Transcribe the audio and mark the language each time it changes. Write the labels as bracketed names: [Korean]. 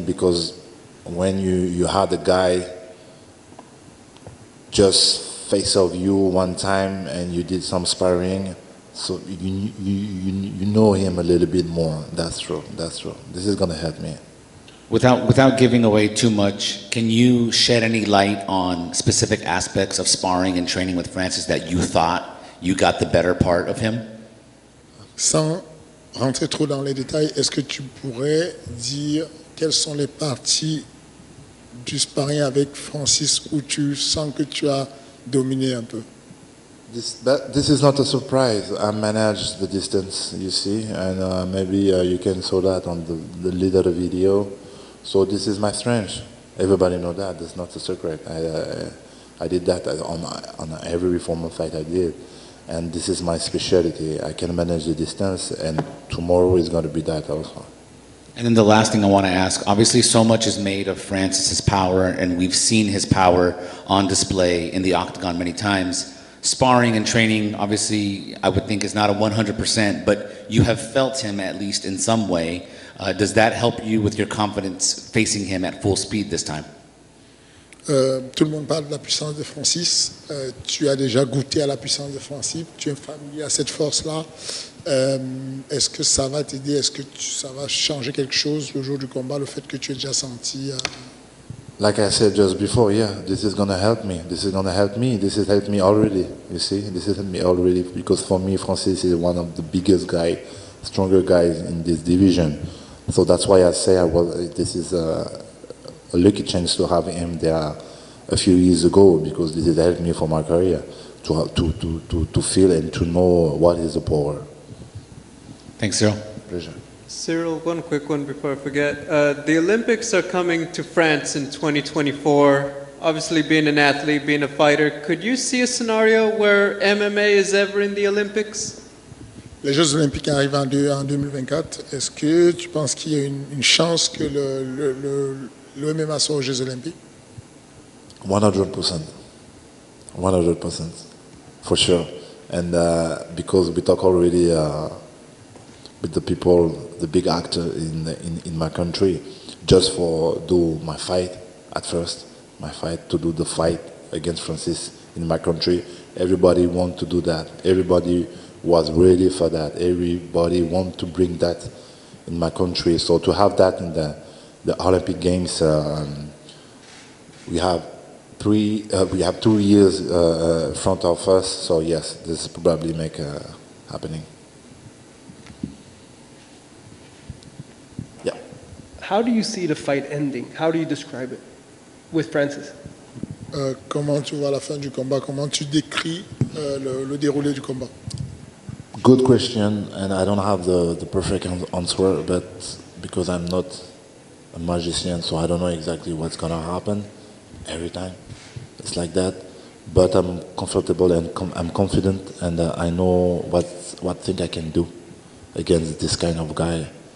[English] Because when you had a guy just face of you one time and you did some sparring, so you know him a little bit more. That's true. This is gonna help me. Without giving away too much, can you shed any light on specific aspects of sparring and training with Francis that you thought you got the better part of him? [French] Sans rentrer trop dans les détails, est-ce que tu pourrais dire quelles sont les parties du sparring avec Francis où tu sens que tu as dominé un peu? [English] This is not a surprise. I managed the distance, you see, and maybe you can saw that on the little video. So this is my strength. Everybody know that. That's not a secret. I did that on every formal fight I did, and this is my specialty. I can manage the distance, and tomorrow is going to be that also. And then the last thing I want to ask, obviously so much is made of Francis's power, and we've seen his power on display in the octagon many times. Sparring and training, obviously, I would think is not a 100%, but you have felt him at least in some way. Does that help you with your confidence facing him at full speed this time? [French] Tout le monde parle de la puissance de Francis. Tu as déjà goûté à la puissance de Francis. Tu es familier à cette force-là. Est-ce que ça va t'aider? Est-ce que ça va changer quelque chose le jour du combat, le fait que tu aies déjà senti? [English] Like I said just before, yeah, this is gonna help me. This has helped me already. You see, this has helped me already because for me, Francis is one of the biggest stronger guys in this division. So that's why I say this is a lucky chance to have him there a few years ago, because this has helped me for my career to feel and to know what is the power. Thanks, Ciryl. Pleasure. Ciryl, one quick one before I forget. The Olympics are coming to France in 2024. Obviously, being an athlete, being a fighter, could you see a scenario where MMA is ever in the Olympics? [French] Les Jeux Olympiques arrivent en 2024. Est-ce que tu penses qu'il y a une chance que le MMA soit aux Jeux Olympiques? [English] 100%. 100%. For sure. And because we talk already with the people, the big actor in my country, just for do my fight at first, to do the fight against Francis in my country. Everybody want to do that. Everybody was ready for that. Everybody want to bring that in my country. So to have that in the Olympic Games, we have 2 years front of us. So yes, this probably make happening. Yeah. How do you see the fight ending? How do you describe it with Francis? [French] Comment tu vois la fin du combat? Comment tu décris le déroulé du combat? [English] Good question, and I don't have the perfect answer, but because I'm not a magician, so I don't know exactly what's gonna happen every time. It's like that, but I'm comfortable and I'm confident, and I know what thing I can do against this kind of guy.